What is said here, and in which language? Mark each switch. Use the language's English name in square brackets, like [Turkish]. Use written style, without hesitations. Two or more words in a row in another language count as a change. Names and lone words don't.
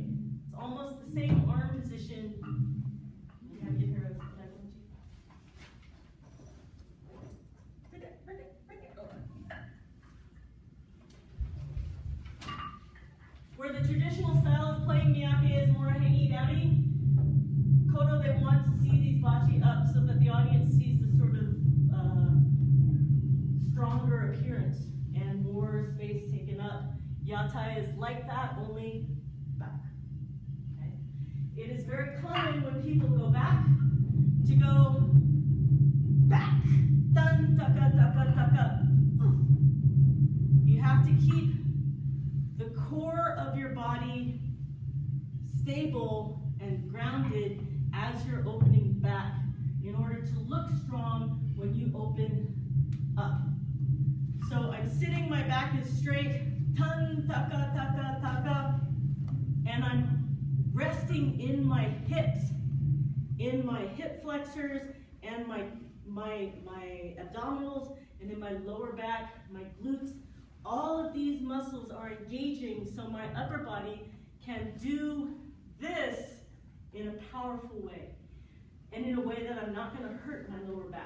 [English] It's almost the same arm position. You have to get her where the traditional style of playing miyake is more hangy downy, Kodo, they want to see these bachi up so that the audience sees the sort of stronger appearance and more space taken up. Yatai is like that, only back. Okay? It is very common when people go back to go back. Dun, taka, taka, taka. You have to keep the core of your body stable and grounded as you're opening back in order to look strong when you open up. So I'm sitting, my back is straight, tan, taka, taka, taka, and I'm resting in my hips, in my hip flexors and my abdominals, and in my lower back, my glutes. All of these muscles are engaging so my upper body can do this in a powerful way, and in a way that I'm not going to hurt my lower back.